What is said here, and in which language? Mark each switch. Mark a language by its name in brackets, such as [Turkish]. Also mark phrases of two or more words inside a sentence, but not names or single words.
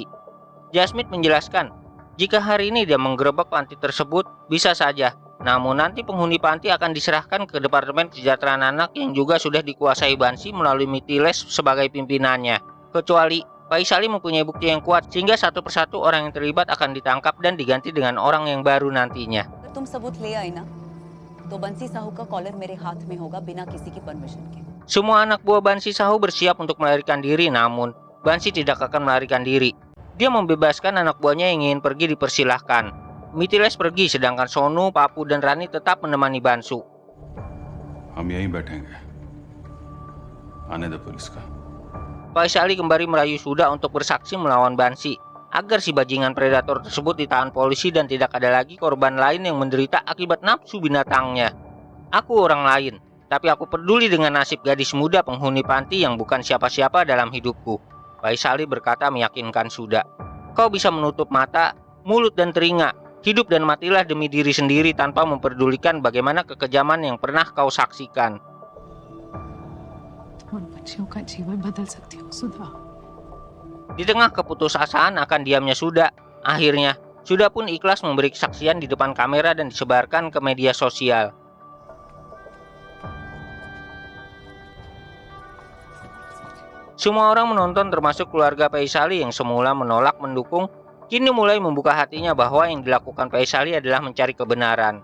[Indonesian] Jasmith menjelaskan, jika hari ini dia menggerebek panti tersebut, bisa saja. Namun nanti penghuni panti akan diserahkan ke Departemen Kesejahteraan Anak yang juga sudah dikuasai Bansi melalui Mitiles sebagai pimpinannya. Kecuali Faisali mempunyai bukti yang kuat sehingga satu persatu orang yang terlibat akan ditangkap dan diganti dengan orang yang baru nantinya. [Hindi] तुम सबूत ले आई ना तो बंसी साहू का कॉलर मेरे हाथ में होगा बिना किसी की परमिशन के. [Indonesian] Semua anak buah Bansi Sahu bersiap untuk melarikan diri, namun Bansi tidak akan melarikan diri. Dia membebaskan anak buahnya yang ingin pergi dipersilahkan. Mitiles pergi sedangkan Sonu, Papu, dan Rani tetap menemani Bansu. [Hindi] हम यहीं बैठेंगे आने दे पुलिस का [Indonesian] Faisali kembali merayu Suda untuk bersaksi melawan Bansi, agar si bajingan predator tersebut ditahan polisi dan tidak ada lagi korban lain yang menderita akibat nafsu binatangnya. Aku orang lain, tapi aku peduli dengan nasib gadis muda penghuni panti yang bukan siapa-siapa dalam hidupku. Faisali berkata meyakinkan Suda. Kau bisa menutup mata, mulut, dan telinga, Hidup dan matilah demi diri sendiri tanpa memperdulikan bagaimana kekejaman yang pernah kau saksikan. [Hindi] तुम उन बच्चियों का जीवन बदल सकती हो सुधा. [Indonesian] Di tengah keputusasaan akan diamnya Suda, akhirnya Suda pun ikhlas memberi kesaksian di depan kamera dan disebarkan ke media sosial. Semua orang menonton termasuk keluarga Faisali yang semula menolak mendukung, kini mulai membuka hatinya bahwa yang dilakukan Faisali adalah mencari kebenaran.